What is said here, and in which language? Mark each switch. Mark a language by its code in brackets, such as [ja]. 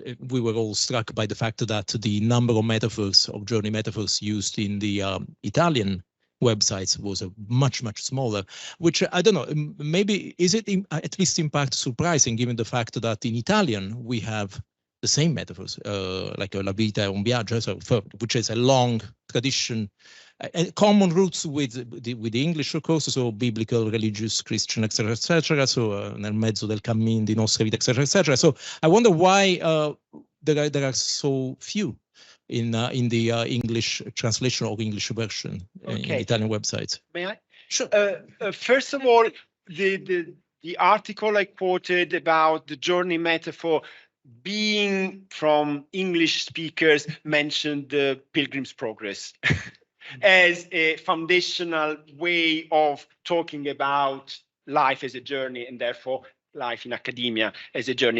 [en] we were all struck by the fact that the number of metaphors, of journey metaphors used in the Italian websites was a much smaller, which I don't know, maybe is it at least in part surprising given the fact that in Italian we have the same metaphors, like [it] La vita è un viaggio, [en] which is a long tradition, common roots with the English, of course, so biblical, religious, Christian, etc., etc. [it] So nel mezzo del cammin di nostra vita, etc., etc. [en] So I wonder why there are so few in the English translation or English version in Italian websites. May I? Sure. First of all, the article I quoted about the journey metaphor being from English speakers mentioned the Pilgrim's Progress as a foundational way of talking about life as a journey and therefore life in academia as a journey.